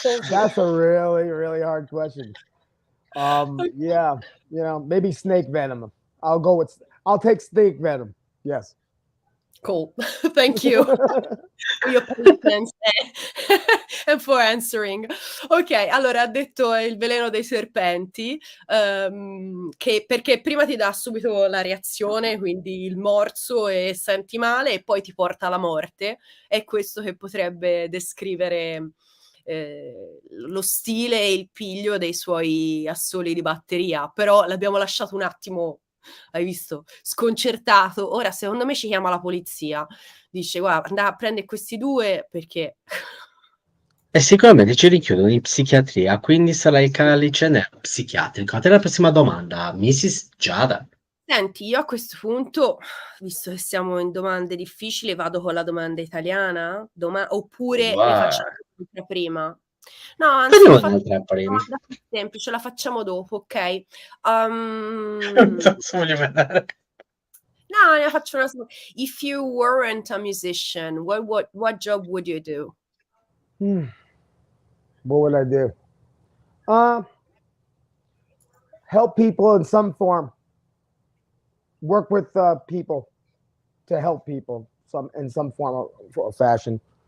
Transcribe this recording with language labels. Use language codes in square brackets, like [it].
[en] That's a really, really hard question. Yeah, maybe snake venom. I'll take snake venom. Yes. Cool. Thank you for your patience and for answering. [it] Ok, allora ha detto il veleno dei serpenti, perché prima ti dà subito la reazione, quindi il morso e senti male, e poi ti porta alla morte. È questo che potrebbe descrivere lo stile e il piglio dei suoi assoli di batteria. Però l'abbiamo lasciato un attimo, hai visto, sconcertato. Ora secondo me ci chiama la polizia, dice guarda, andate a prendere questi due perché E sicuramente ci richiudono in psichiatria, quindi sarà il Calice Nero psichiatrico. A te la prossima domanda, Mrs. Giada. Senti, io a questo punto, visto che siamo in domande difficili, vado con la domanda italiana? Oppure ne facciamo un'altra prima? No, anzi, Togliamo ne faccio un'altra una prima. domanda più semplice, la facciamo dopo, ok? Non so, voglio vedere. No, ne faccio una. [en] If you weren't a musician, what job would you do? What would I do? Help people in some form. Work with people to help people in some form or fashion.